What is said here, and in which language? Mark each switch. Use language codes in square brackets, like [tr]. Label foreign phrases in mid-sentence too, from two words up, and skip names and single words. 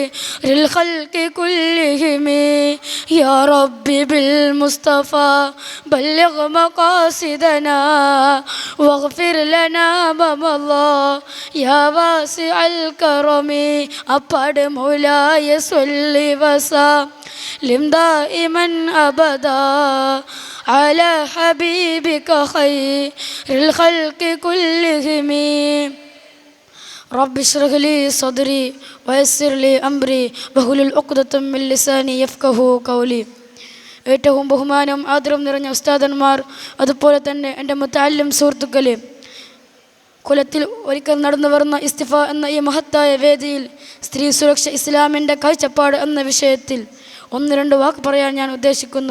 [ar] الخلق كلهم يا ربي بالمصطفى بلغ مقاصدنا واغفر لنا ما مضى يا واسع الكرم أبد مولاي صل وسلم دائما أبدا على حبيبك خير الخلق كلهم رب اشرح لي صدري ويسر لي أمري واحلل عقدة من لساني يفقهوا قولي. [ml] ഏറ്റവും ബഹുമാനം ആദരവും നിറഞ്ഞ ഉസ്താദന്മാർ, അതുപോലെ തന്നെ എൻ്റെ മുതഅല്ലിം സുഹൃത്തുക്കളെ, കുലത്തിൽ ഒരിക്കൽ നടന്നു വരുന്ന ഇസ്തിഫ എന്ന ഈ മഹത്തായ വേദിയിൽ സ്ത്രീ സുരക്ഷ ഇസ്ലാമിൻ്റെ കാഴ്ചപ്പാട് എന്ന വിഷയത്തിൽ ഒന്ന് രണ്ട് വാക്ക് പറയാൻ ഞാൻ ഉദ്ദേശിക്കുന്നു.